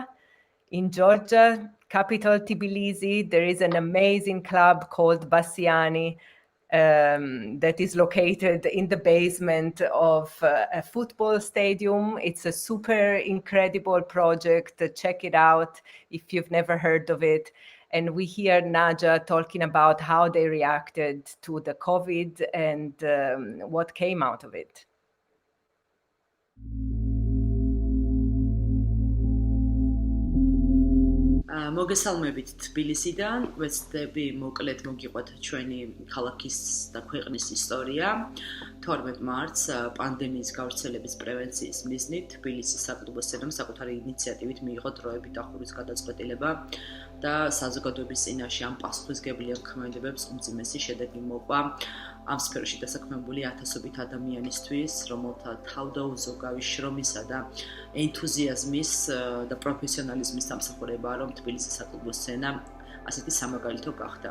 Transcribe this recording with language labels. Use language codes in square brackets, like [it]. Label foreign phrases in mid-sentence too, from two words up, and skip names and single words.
[en] In Georgia, capital Tbilisi, there is an amazing club called Bassiani that is located in the basement of a football stadium. It's a super incredible project. Check it out if you've never heard of it. And we hear Naja talking about how they reacted to the COVID and what came out of it. [ka] მოგესალმებით თბილისიდან, ვეცდები მოკლედ მოგიყვეთ ჩვენი ქალაქის და ქვეყნის ისტორია. 12 მარტს პანდემიის გავრცელების პრევენციის მიზნით თბილისის საკლუბო სცენამ საკუთარი ინიციატივით მიიღო დროებით ახურის გადაწყვეტილება და საზოგადოების წინაშე ამ პასუხისმგებლიან ქმედებებს უმძიმესი შედეგი მოყვა ამ სფეროში დასაქმებული ათასობით ადამიანისთვის, რომელთა თავდაუზოგავი შრომისა და ენთუზიაზმის და პროფესიონალიზმის დამსახურებაა, რომ თბილისის საკლუბო სცენა ასეთი სამაგალითო გახდა.